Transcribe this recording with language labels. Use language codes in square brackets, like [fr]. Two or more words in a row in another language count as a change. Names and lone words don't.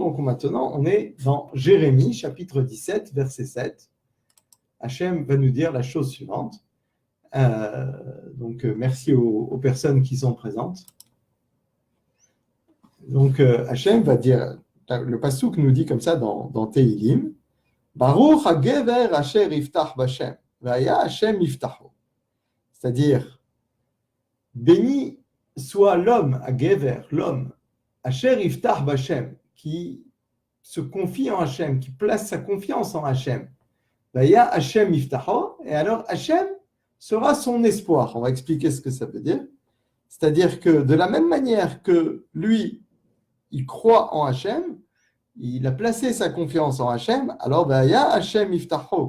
[fr] Donc maintenant, on est dans Jérémie, chapitre 17, verset 7. Hachem va nous dire la chose suivante. Merci aux personnes qui sont présentes. Donc Hachem va dire, le Passouk nous dit comme ça dans Tehilim, [he] ברוך הגבר אשר יבטח בה' והיה ה' מבטחו. [fr] C'est-à-dire, béni soit l'homme, hagever, l'homme, [he] אשר יבטח בה, [fr] qui se confie en Hachem, qui place sa confiance en Hachem. [he] והיה ה' מבטחו, [fr] et alors Hachem sera son espoir. On va expliquer ce que ça veut dire. C'est-à-dire que de la même manière que lui, il croit en Hachem, il a placé sa confiance en Hachem, alors [he] היה ה' מבטחו.